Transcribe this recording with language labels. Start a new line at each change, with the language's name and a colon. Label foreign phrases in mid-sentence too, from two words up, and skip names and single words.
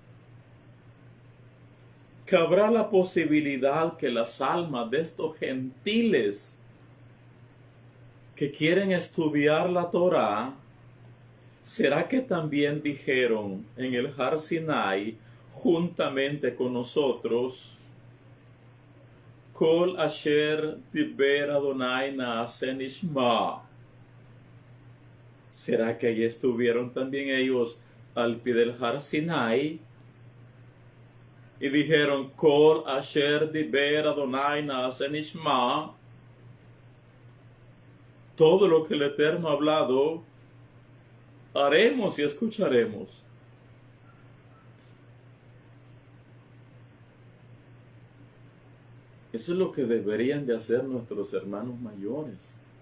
Spanish: ¿Cabrá la posibilidad que las almas de estos gentiles que quieren estudiar la Torá, será que también dijeron en el Har Sinai, juntamente con nosotros,
Hebrew: כל אשר דיבר אדוני נעשה נשמע?
Spanish: ¿Será que allí estuvieron también ellos al pie del Har Sinai y dijeron
Hebrew: כל אשר דיבר אדוני נעשה נשמע?
Spanish: Todo lo que el Eterno ha hablado, haremos y escucharemos. Eso es lo que deberían de hacer nuestros hermanos mayores.